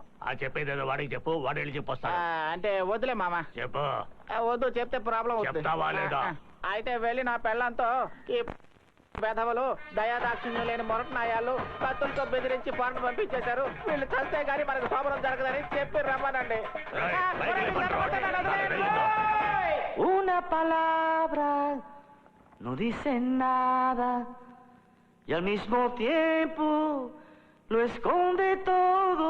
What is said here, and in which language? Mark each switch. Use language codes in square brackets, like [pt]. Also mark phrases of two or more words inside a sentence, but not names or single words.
[te] చెప్పేదేదో వాడికి చెప్పు, వాడు వెళ్ళి చెప్పొస్తా. అంటే వద్దులే మామ. చెప్పు. వద్దు, చెప్తే ప్రాబ్లం అవుతుంది. అయితే వెళ్ళి నా పెళ్ళంతో ఈ వెధవలు దయాదాక్షిణ్యం లేని మొరటనాయాలు కత్తులతో బెదిరించి పాటను పంపించేశారు. వీళ్ళు చస్తే గానీ మనకు శోభనం జరగదని చెప్పి రమ్మనండి. [es] Una palabra no dice nada y al mismo tiempo lo esconde todo.